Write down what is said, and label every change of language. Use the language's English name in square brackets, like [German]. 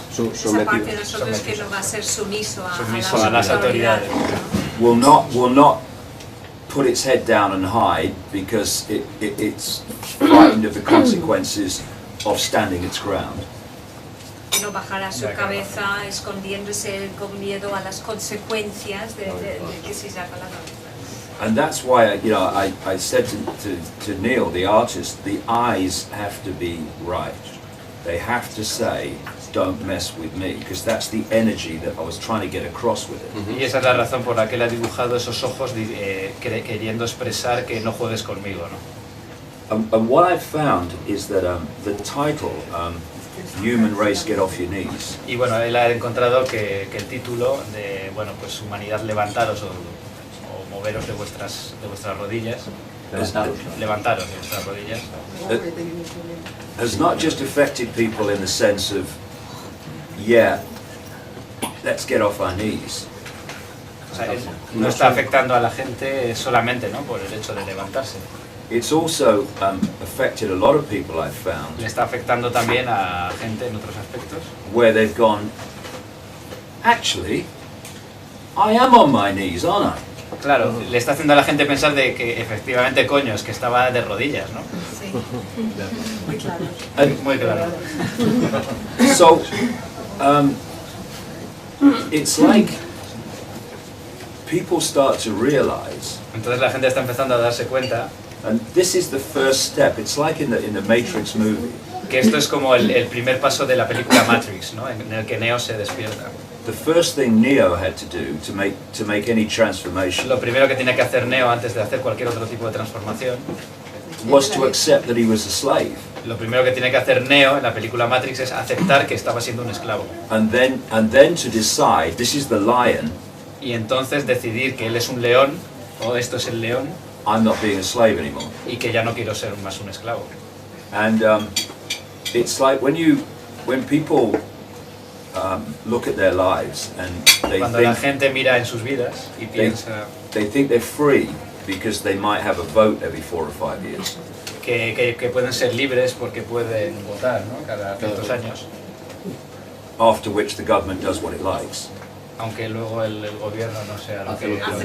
[Spanish] Esa parte de nosotros que no va a ser sumiso a las autoridades. [English] Will not put its head down and hide because it's frightened of the consequences of standing its ground. [Spanish] Que no bajará su cabeza escondiéndose con miedo a las consecuencias de que se saca la cabeza. [English] And that's why I said to Neil, the artist, the eyes have to be right. They have to say, don't mess with me, because that's the energy that I was trying to get across with it. [Spanish] Y esa es la razón por la que él ha dibujado esos ojos queriendo expresar que no juegues conmigo, ¿no? [English] And what I've found is that the title, Human Race Get Off Your Knees, [Spanish] Y bueno, él ha encontrado que el título de, bueno, pues humanidad levantaros o moveros de vuestras rodillas, levantaros de vuestras rodillas, [English] has not just affected people in the sense of, yeah, let's get off our knees. [Spanish] o sea, no está afectando a la gente solamente, ¿no?, por el hecho de levantarse. [English] It's also affected a lot of people, I've found, [Spanish] Le está afectando también a gente en otros aspectos, [English] where they've gone, actually, I am on my knees, aren't I? [Spanish] Claro, le está haciendo a la gente pensar de que efectivamente, coño, es que estaba de rodillas, ¿no? Sí, muy claro. Muy claro. [English] So, it's like people start to realize, [Spanish] Entonces la gente está empezando a darse cuenta [English] and this is the first step. It's like in the Matrix movie. [Spanish] que esto es como el primer paso de la película Matrix, ¿no?, en el que Neo se despierta. [English] The first thing Neo had to do to make any transformation [Spanish] Lo primero que tiene que hacer Neo antes de hacer cualquier otro tipo de transformación, [English] was to accept that he was a slave, [Spanish] lo primero que tiene que hacer Neo en la película Matrix es aceptar que estaba siendo un esclavo. [English] and then to decide this is the lion. [Spanish] Y entonces decidir que él es un león, o esto es el león, [English] I'm not being a slave anymore. [Spanish] y que ya no quiero ser más un esclavo. [English] And it's like when people look at their lives and [Spanish] Cuando la gente mira en sus vidas y piensa [English] they think they're free because they might have a vote every 4 or 5 years. [Spanish] que pueden ser libres porque pueden votar, ¿no?, cada ciertos años, [English] After which the government does what it likes. [Spanish] aunque luego el gobierno no sea lo que...